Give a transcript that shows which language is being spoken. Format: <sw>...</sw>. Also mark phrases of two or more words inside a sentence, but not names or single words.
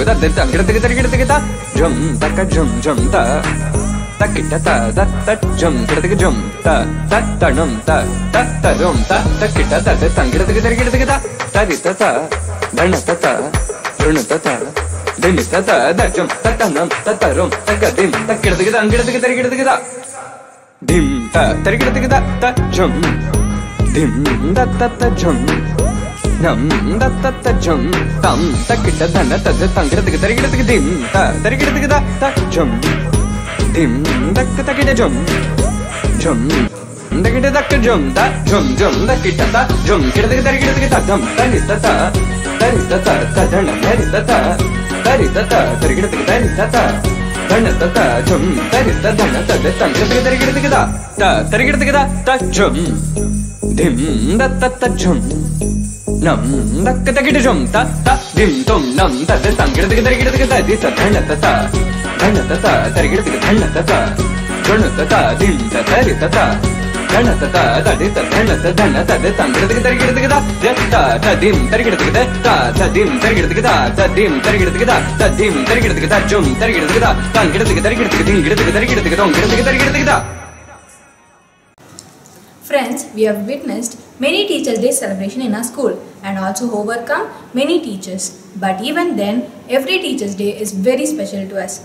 <en>da da gida gida gida gida drum ta ka drum drum ta takita ta da ta drum gida gida drum ta ta num ta ta drum ta takita ta da gida gida gida gida ta ri ta dhana ta run ta dim ta da drum ta num ta rum ta ga dim ta gida gida gida gida dim ta tarigida gida ta jum dim da ta jum nam da ta jum tam takita dhana ta tangida tarigida dim ta tarigida gida ta jum dim da takita jum jum takita dak jum da jum takita ta jum kida tarigida gida dam tarita ta dhana tarita ta tarigida gida ta dhana ta jum tarita dhana ta tangida gida ta tarigida gida ta jum dim da ta jum nam da takita jum ta dim tum nam ta tangida gida di ta dhana ta tarigida gida dhana ta dhana ta dim ta tarita ta dhana ta da di ta dhana ta tangida gida ta dim tarigida gida ta dim tarigida gida ta dim tarigida gida ta dim tarigida gida jum tarigida gida tangida gida. Friends, we have witnessed many Teachers' Day celebration in our school and also overcome many teachers. But even then, every Teachers' Day is very special to us.</en>